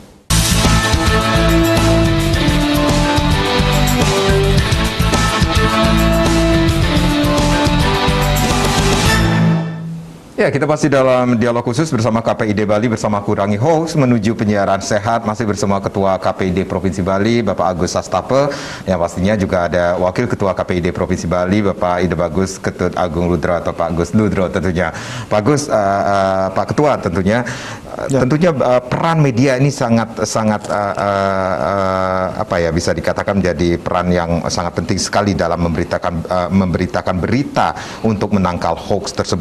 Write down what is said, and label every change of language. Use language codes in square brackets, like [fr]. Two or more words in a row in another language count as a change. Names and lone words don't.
[id] Ya, kita pasti dalam dialog khusus bersama KPID Bali bersama Kurangi Hoax menuju penyiaran sehat, masih bersama Ketua KPID Provinsi Bali Bapak Agus Astafa, yang pastinya juga ada Wakil Ketua KPID Provinsi Bali Bapak Ide Bagus Ketut Agung Ludro atau Pak Gus Ludro tentunya. Pak Gus, Pak Ketua tentunya peran media ini sangat apa ya, bisa dikatakan menjadi peran yang sangat penting sekali dalam memberitakan berita untuk menangkal hoax tersebut.